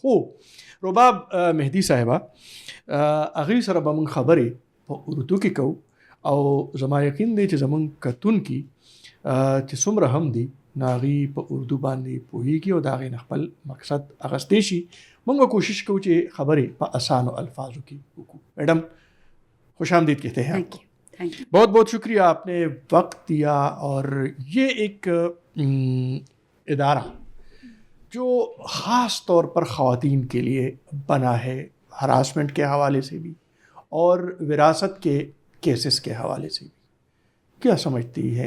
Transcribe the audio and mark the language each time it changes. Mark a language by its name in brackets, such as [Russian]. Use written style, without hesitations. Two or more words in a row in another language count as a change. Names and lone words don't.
[Pashto] خو رباب مهدي صاحبه هغوی سره به موږ خبرې په اردو کې کوو او زما یقین دی چې زموږ کتونکي چې څومره هم دي نو هغوی په اردو باندې پوهیږي او د هغې نه خپل مقصد اخیستی شي. موږ به کوشش کوو چې خبرې په آسانو الفاظو کې وکړو. [Urdu] میڈم خوش آمدید کہتے ہیں آپ کو. بہت بہت شکریہ آپ نے وقت دیا. اور یہ ایک ادارہ جو خاص طور پر خواتین کے لیے بنا ہے، ہراسمنٹ کے حوالے سے بھی اور وراثت کے کیسز کے حوالے سے بھی، کیا سمجھتی ہے؟